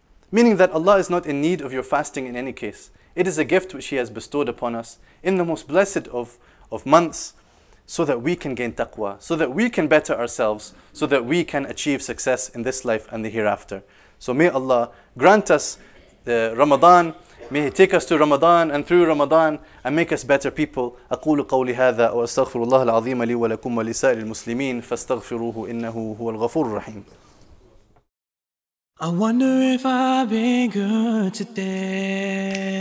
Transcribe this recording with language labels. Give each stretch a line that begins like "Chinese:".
English: Meaning that Allah is not in need of your fasting in any case. It is a gift which He has bestowed upon us in the most blessed of months, so that we can gain taqwa, so that we can better ourselves, so that we can achieve success in this life and the hereafter. So may Allah grant us the Ramadan, may He take us to Ramadan and through Ramadan and make us better people.
Arabic: أقول قولي هذا وأستغفر الله العظيم لي ولكم ولسائر المسلمين فاستغفروه إنه هو الغفور الرحيم.
English: I wonder if I've been good today.